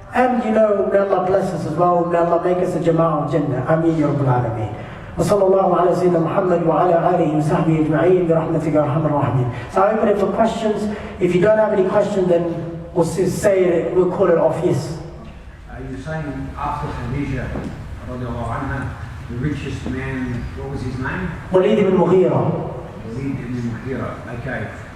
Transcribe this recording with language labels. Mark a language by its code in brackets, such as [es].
[en] And you know, may Allah bless us as well. May Allah make us a Jama'ah of Jannah. Ameen ya Rabbal Alameen. [ar] وصلى الله على سيدنا محمد وعلى آله وصحبه أجمعين برحمتك يا أرحم الراحمين. [en] So I open it for questions. If you don't have any questions, then we'll say it, we'll call it off. Yes. are you saying after Khadija, radiallahu anha, the richest man, what was his name? Walid ibn Mughira. Walid ibn Mughira, okay.